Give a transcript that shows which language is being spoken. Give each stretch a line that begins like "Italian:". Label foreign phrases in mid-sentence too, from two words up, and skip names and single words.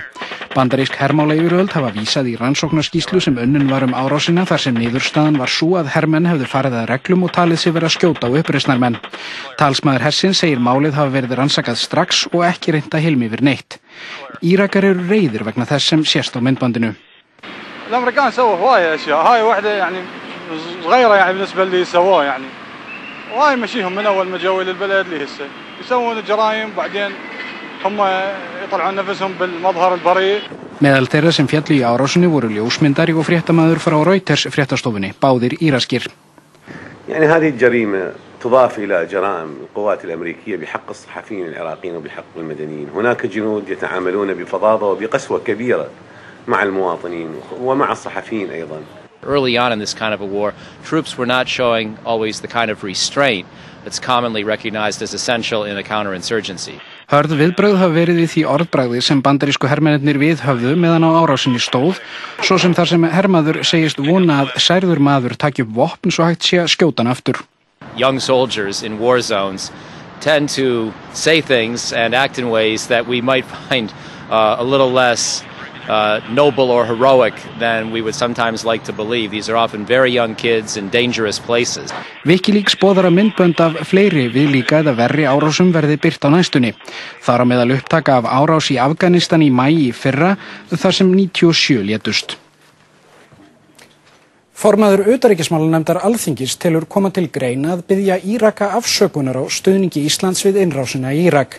Icelandic: Bandarísk hermálayfirvöld hafa vísað í rannsóknarskýrslu sem unnin var árásina þar sem niðurstaðan var sú að hermenn hefðu farið að reglum og talið sig vera að skjóta á uppreisnarmenn. Talsmaður hersins segir málið hafa verið rannsakað strax og ekki reynt að hilma yfir neitt. Írakar eru reiðir vegna þess sem sést á myndbandinu.
Arabic: الامريكان سووا هوايه اشياء هاي واحده يعني صغيره يعني بالنسبه اللي سووه يعني وهاي مشيهم من اول ما جو للبلد لهسه يسوون الجرائم بعدين هم يطلعون نفسهم بالمظهر البريء.
Icelandic: Meðal þeirra sem fjallu í árásinni voru ljósmyndari og fréttamaður frá Reuters fréttastofunni, báðir íraskir.
Arabic: يعني هذه الجريمه تضاف إلى جرائم القوات الأمريكية بحق الصحفيين العراقيين وبحق المدنيين. هناك جنود يتعاملون بفظاظة وبقسوة كبيرة مع المواطنين ومع الصحفيين أيضا.
English: Early on in this kind of a war, troops were not showing always the kind of restraint that's commonly recognized as essential in a counterinsurgency.
Icelandic: Hörð viðbrögð hafa verið við því orðbragði sem bandarísku hermennirnir viðhöfðu meðan á árásinni stóð, svo sem þar sem hermaður segist vona að særður maður taki upp vopn svo hægt sé að skjóta hann aftur.
English: Young soldiers in war zones tend to say things and act in ways that we might find a little less noble or heroic than we would sometimes like to believe. These are often very young kids in dangerous places.
Icelandic: WikiLeaks boðar að myndbönd af fleiri viðlíka eða verri árásum verði birt á næstunni. Þar á meðal upptaka af árás í Afganistan í maí í fyrra þar sem 97 létust. Formaður utanríkismálanefndar Alþingis telur koma til greina að biðja Íraka afsökunar á stuðningi Íslands við innrásina í Írak.